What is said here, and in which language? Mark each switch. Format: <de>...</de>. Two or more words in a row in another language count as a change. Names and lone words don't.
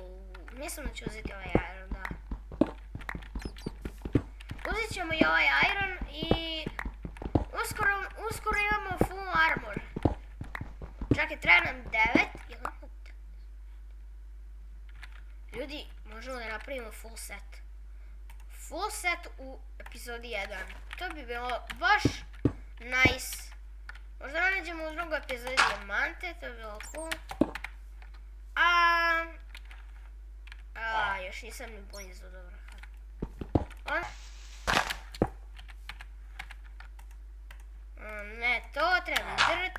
<hr>Mislim da ću uzeti ovaj iron, da. Uzet ćemo i ovaj iron i uskoro imamo</hr> <en>full armor.</en> <hr>Čekaj, treba nam 9. Ljudi, možemo da napravimo</hr> <en>full set. Full set</en> <hr>u epizodi 1. To bi bilo baš nice. Možda nađemo u drugoj epizodi dijamante, to bi bilo cool. Još nisam ni blizu, dobro. Ne, to treba dirt.</hr>